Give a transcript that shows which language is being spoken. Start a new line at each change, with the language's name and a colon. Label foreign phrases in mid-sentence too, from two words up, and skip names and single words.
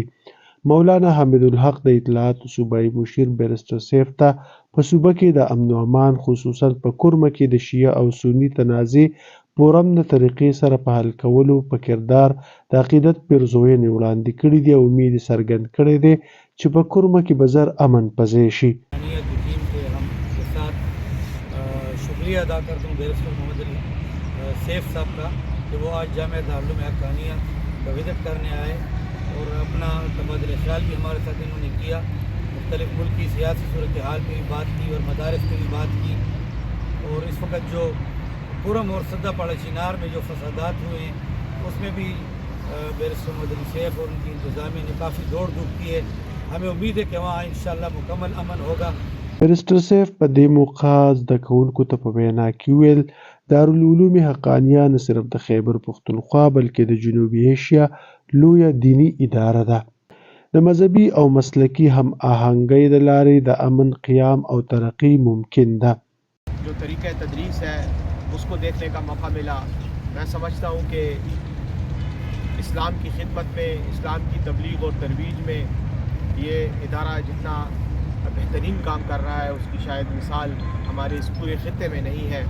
Pashto: مولانا حمیدالحق د اطلاعاتو صوبایي مشیر بیرسټر صیب ته په صوبه کې د امن و امان خصوصا په کورمه کې د شیعه او سني تنازع په امن طریقې سره په حل کولو په کردار د عقیدت پیرزوینې وړاندې کړي دي او امید یې څرګند کړی دی چې په کورمه کې به زر امن پځې شي.
Urdu: شکریہ ادا کرتا ہوں بیرسٹر محمد علی سیف صاحب کا کہ وہ آج جامعہ دارالعلوم حقانیہ کا وزٹ کرنے آئے اور اپنا تبادلہ خیال بھی ہمارے ساتھ انہوں نے کیا. مختلف ملکی سیاسی صورتحال پہ بھی بات کی اور مدارس پہ بھی بات کی. اور اس وقت جو پورم اور سدہ پاڑا چنار میں جو فسادات ہوئے ہیں اس میں بھی بیرسٹر محمد علی سیف اور ان کی انتظامیہ نے کافی دوڑ دھوپ کی ہے. ہمیں امید ہے کہ وہاں انشاءاللہ مکمل امن ہوگا.
Pashto: بیرسټر صیب په دې موقع زده کوونکو ته په وینا کې ویل دارالعلوم حقانیه نه صرف د خیبر پښتونخوا بلکې د جنوبي ایشیا لویه دینی اداره ده. د مذهبي او مسلکي هم آهنګۍ د لارې د امن قیام او ترقی ممکن ده.
Urdu: جو طریقہ تدریس ہے اس کو دیکھنے کا موقع ملا. میں سمجھتا ہوں کہ اسلام کی خدمت میں، اسلام کی تبلیغ اور ترویج میں یہ ادارہ جتنا بہترین کام کر رہا ہے اس کی شاید مثال ہمارے اس پورے خطے میں نہیں ہے.